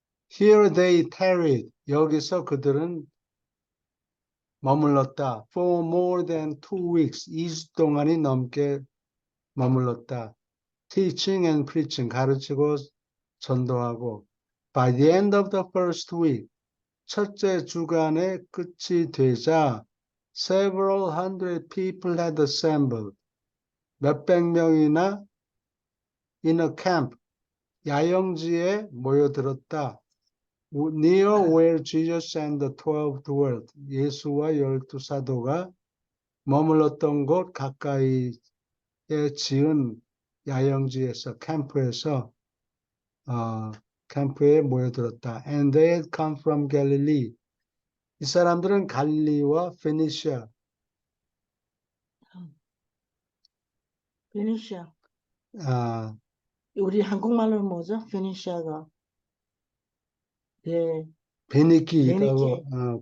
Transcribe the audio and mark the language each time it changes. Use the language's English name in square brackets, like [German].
[English] Here they tarried. [Korean] 여기서 그들은 머물렀다. [English] For more than 2 weeks. [Korean] 2주 동안이 넘게 머물렀다. [English] Teaching and preaching. [Korean] 가르치고 전도하고. [English] By the end of the first week. [Korean] 첫째 주간의 끝이 되자 [English] several hundred people had assembled. [Korean] 몇백 명이나 [English] in a camp. [Korean] 야영지에 모여들었다. [English] Near where Jesus and the 12 dwelt. [Korean] 예수와 12사도가 머물렀던 곳 가까이에 지은 야영지에서 캠프에서 캠프에 모여들었다. [English] And they had come from Galilee. [Korean] 이 사람들은 갈릴리와 페니시아, 베니시아. 아, 우리 한국말로 뭐죠? 베니시아가. 예, 베니키라고 베니키.